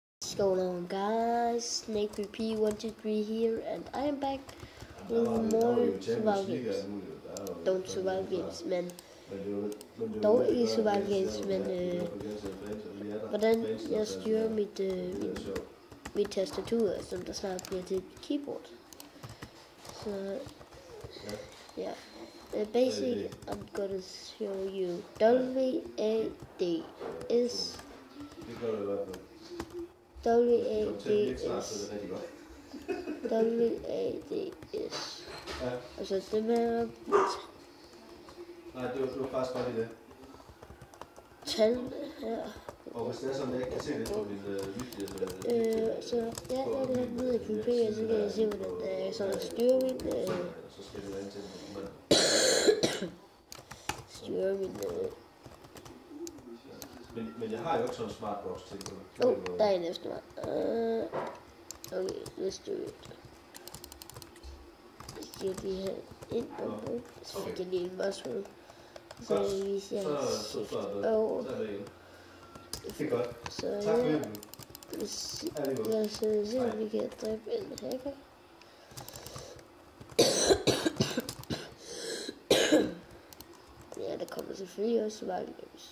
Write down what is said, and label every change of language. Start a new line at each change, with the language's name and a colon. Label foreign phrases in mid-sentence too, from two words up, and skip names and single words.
English: What's going on, guys? Snake PP123 here, and I am back with more survival games. Don't survival games,
Danish: men. Dog ikke
English: survival games,
Danish: men hvordan jeg styrer mit tastatur, som der snart bliver til et keyboard. Så ja.
English: Basically, I'm gonna show you WADS. WADS.
Danish: Altså det med nej, det var faktisk godt i det. Tallene her. Og hvis det er sådan, jeg ikke kan se det på min så ja, det her nede i PvP, og så kan jeg se, hvordan jeg sådan styrer min så skal du ind til styrer min men jeg har jo ikke sådan en smartbox til det. Der er en efter mig.
English: Okay, let's do it.
Danish: Jeg siger de her ind og så fik jeg lige en mushroom. Så viser jeg shift over. Det er godt. Så tak for ja, det. lad os se, om vi kan dræbe en hacker. Ja, der kommer selvfølgelig også
English: survival games.